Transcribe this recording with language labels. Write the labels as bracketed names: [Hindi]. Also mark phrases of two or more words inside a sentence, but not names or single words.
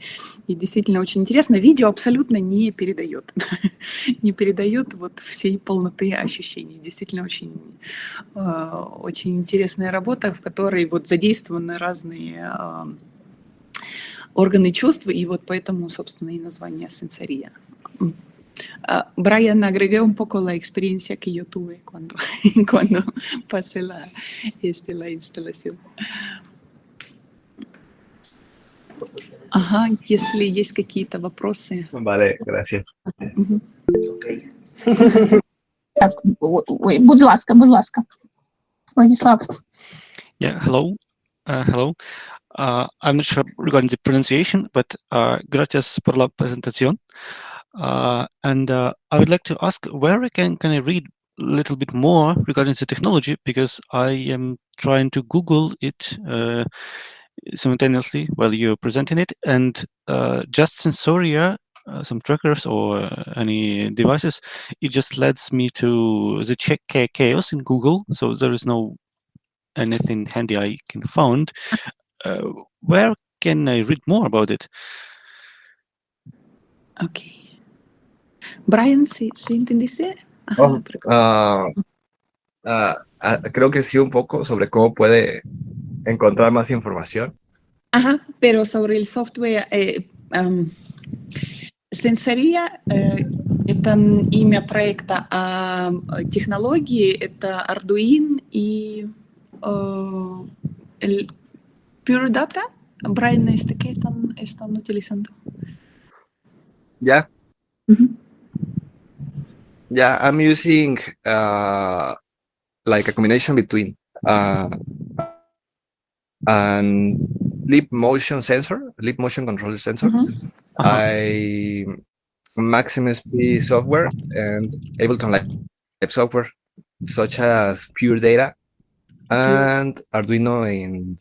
[Russian] И действительно очень интересно. Видео абсолютно не передает вот всей полноты ощущений. Действительно очень интересная работа, в которой вот задействованы разные органы чувств, и вот поэтому, собственно, и naзвание сенсория. [Spanish] Brian, agregué un poco la experiencia que yo tuve cuando pasé la instalación. [Russian] Ага, если есть какие-то вопросы. [Spanish] Vale, gracias. [Ukrainian] Так, ой, будь ласка, Владислав. [English] Yeah, hello. I'm not sure regarding the pronunciation, but [Spanish] gracias por la presentación. [English] And I would like to ask where can I read a little bit more regarding the technology, because I am trying to Google it simultaneously while you're presenting it, and just Sensoria, some trackers or any devices, it just leads me to the check chaos in Google, so there is no anything handy I can find. Where can I read more about it? [Spanish] Okay. Brian, ¿sí entendiste? Creo que sí, un poco sobre cómo puede encontrar más información. [Russian] Ага, [Spanish] pero sobre el software, [Russian] Sensoria это имя проекта, а технологии это Arduino и Pure Data. Brian, ¿este qué están utilizando? [English] Yeah. Yeah, I'm using like a combination between an leap motion controller sensor, I Maximus P software, and Ableton Live software such as Pure Data and Arduino and